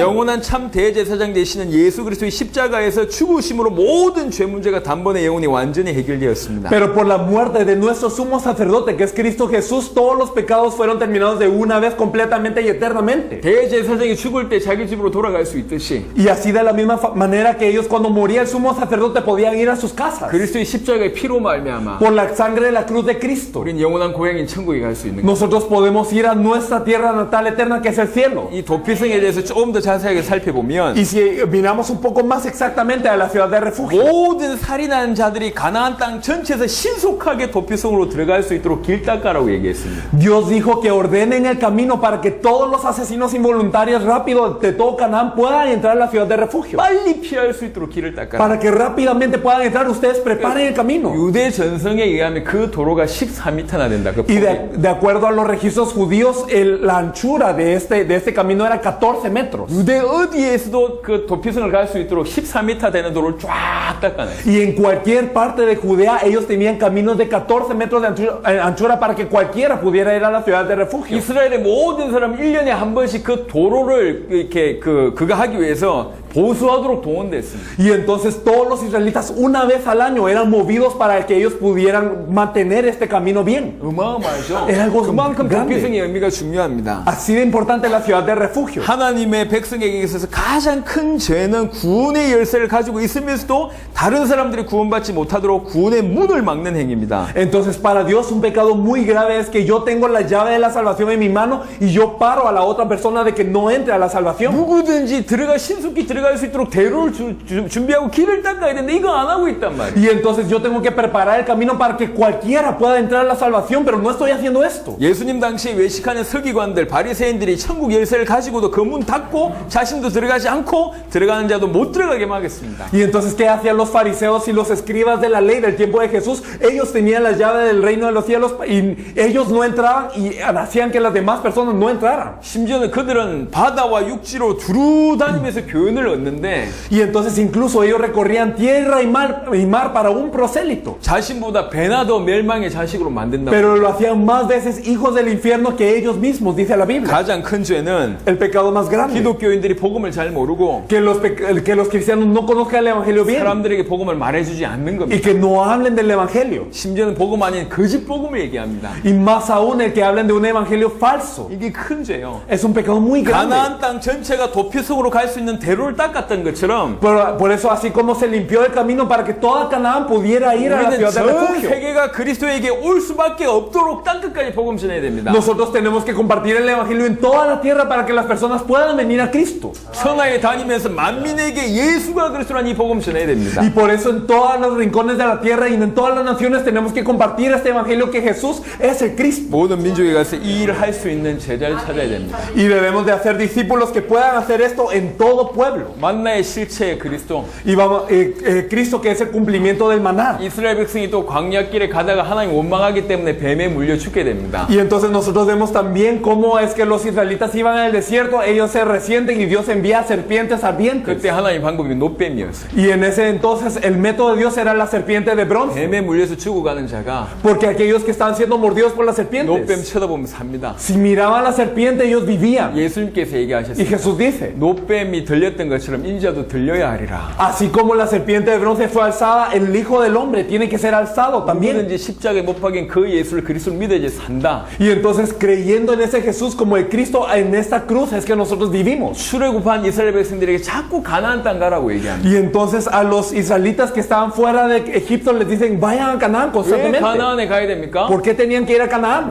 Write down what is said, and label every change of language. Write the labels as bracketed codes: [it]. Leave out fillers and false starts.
[ko] 영원한 참 대제사장 되시는 예수 그리스도의 십자가에서 죽으심으로 모든 죄 문제가 단번에 영원히 완전히 해결되었습니다. [es] Pero por la muerte de nuestro sumo sacerdote, que es Cristo Jesús, todos los pecados fueron terminados de una vez completamente y eternamente. [ko] 대제사장이 죽을 때 자기 집으로 돌아갈 수 있듯이 [es] Y así de la misma manera que ellos cuando moría el sumo sacerdote podían ir a sus casas. [ko] 그리스도의 십자가의 피로 말미암아 [es] Por la sangre de la cruz de Cristo. [ko] 우린 영원한 고향인 천국에 갈 수 있는 거예요. [es] Nosotros podemos ir a nuestra tierra natal eterna que es el cielo. [ko] 이 도피성에 대해서 조금 더 자세하게 살펴보면 [es] Y si miramos un poco más exactamente a la ciudad de refugio, [ko] 모든 살인한 자들이 가나안 땅 전체에서 신속하게 도피성으로 들어갈 수 있도록 길 닦아라고 얘기했습니다. [es] Dios dijo que ordenen el camino para que todos los asesinos involuntarios rápido de todo Canaán puedan entrar a la ciudad de refugio. [ko] 빨리 피할 수 있도록 길을 닦아라. [es] Para que rápidamente puedan entrar, ustedes preparen el camino. [ko] 유대 전성에 의하면 그 도로가 14m나 된다. 그 [es] Y de acuerdo a los registros judíos, la anchura de este camino era 14 metros. [ko] 유대 어디에서도 그 도피성을 갈 수 있도록 14m 되는 도로를 쫙 닦아내요. [es] Y en cualquier parte de Judea, ellos tenían caminos de 14 metros de anchura para que cualquiera pudiera ir a la ciudad de refugio. [ko] 이스라엘의 모든 사람 1년에 한 번씩 그 도로를 이렇게 그거 하기 위해서 보수하도록 동원됐습니다. [es] Y entonces todos los israelitas una vez al año eran movidos para que ellos pudieran mantener este camino bien. [ko] 어마어마하죠. [es] Es algo [ko] 그만큼 [es] grande. [ko] 도피성의 의미가 중요합니다. [es] Así de importante la ciudad de refugio. [ko] 하나님의 백성에게 있어서 가장 큰 죄는 구원의 열쇠를 가지고 있으면서도 다른 사람들이 구원받지 못하도록 구원의 문을 막는 행위입니다. [es] Entonces para Dios un pecado muy grave es que yo tengo la llave de la salvación en mi mano y yo paro a la otra persona de que no entre a la salvación. [ko] 누구든지 신속히 들어갈 수 있도록 대로를 준비하고 길을 닦아야 되는데 이거 안 하고 있단 말이에요. [es] Y entonces yo tengo que preparar el camino para que cualquiera pueda entrar a la salvación, pero no estoy haciendo esto. [ko] 예수님 당시에 외식하는 서기관들, 바리새인들이 천국 열쇠를 가지고도 그 문 닫고 자신도 들어가지 않고 들어가는 자도 못 들어가게 하겠습니다. [es] Y entonces, ¿qué hacían los fariseos y los escribas de la ley del tiempo de Jesús? Ellos tenían la llave del reino de los cielos y ellos no entraban y hacían que las demás personas no entraran. [ko] 심지어는 그들은 바다와 육지로 두루 다니면서 교훈을 얻는데 [es] Y entonces incluso ellos recorrían tierra y mar para un prosélito. [ko] 자신보다 배나 더 멸망의 자식으로 만든다. [es] Pero lo hacían más veces hijos del infierno que ellos mismos, dice la Biblia. [ko] 가장 큰 죄는 [es] El pecado más grande. [ko] 기독교인들이 복음을 잘 모르고 [es] Que los cristianos no conozcan el evangelio bien. [ko] 사람들에게 복음을 말해주지 않는 [es] Y [ko] 겁니다. [es] que no hablen del evangelio. [ko] 심지어는 복음 아닌 거짓 복음을 얘기합니다. [es] Y más aún el que hablen de un evangelio falso. [ko] 이게 큰 죄요. [es] Es un pecado muy grande. [ko] 가나안 땅 전체가 도피성으로 갈 수 있는 대로를 닦았던 것처럼 [es] Por eso, así como se limpió el camino para que toda Canaán pudiera ir a la [ko] 우리는 [es] ciudad de [ko] 전 [es] refugio, [ko] 세계가 그리스도에게 올 수밖에 없도록 땅 끝까지 복음 전해야 됩니다. [es] nosotros tenemos que compartir el evangelio en toda la tierra para que las personas puedan venir a Cristo. [ko] 천하에 다니면서 만민에게 예수가 그리스도라는 이 복음 전해야 됩니다. [es] Y por eso en todos los rincones de la tierra y en todas las naciones tenemos que compartir este evangelio que Jesús es el Cristo. [ko] 모든 민족에 가서 이 일을 할 수 있는 제자를 찾아야 됩니다. [es] Y debemos de hacer discípulos que puedan hacer esto en todo pueblo. [ko] 만나의 실체의 그리스도. [es] Y vamos, Cristo que es el cumplimiento del maná. [ko] 이스라엘 백성이 또 광야길에 가다가 하나님 원망하기 때문에 뱀에 물려 죽게 됩니다. [es] Y entonces nosotros vemos también cómo es que los israelitas iban en el desierto, ellos se resienten y Dios envía serpientes ardientes. [ko] 그때 하나님 방법이 노뱀이었어요. [es] Y en ese entonces el método de Dios era la serpiente de bronce. [ko] 뱀에 물려서 죽어가는 자가 [es] Porque aquellos que estaban siendo mordidos por las [ko] 노뱀 [es] serpientes, [ko] 쳐다보면 삽니다. [es] si miraban la serpiente ellos vivían. [ko] 예수님께서 [es] Y [ko] 얘기하셨습니다. [es] Jesús dice, [ko] 노뱀이 들렸던 것처럼 인자도 들려야 하리라. [es] así como la serpiente de bronce fue alzada, el Hijo del Hombre tiene que ser alzado también. [ko] 누구든지 십자가에 못 박인 그 예수를 그리스도를 믿어야지 산다. [es] Y entonces creyendo en ese Jesús como el Cristo en esta cruz es que nosotros vivimos. [ko] 출애굽한 이스라엘 백성들에게 자꾸 가나안 땅 가라고 얘기합니다. [es] Y entonces a los israelitas que estaban fuera de Egipto les dicen vayan a Canaán [ko] 왜 [es] constantemente. [ko] 가나안에 가야 됩니까? [es] ¿Por qué tenían que ir a Canaán?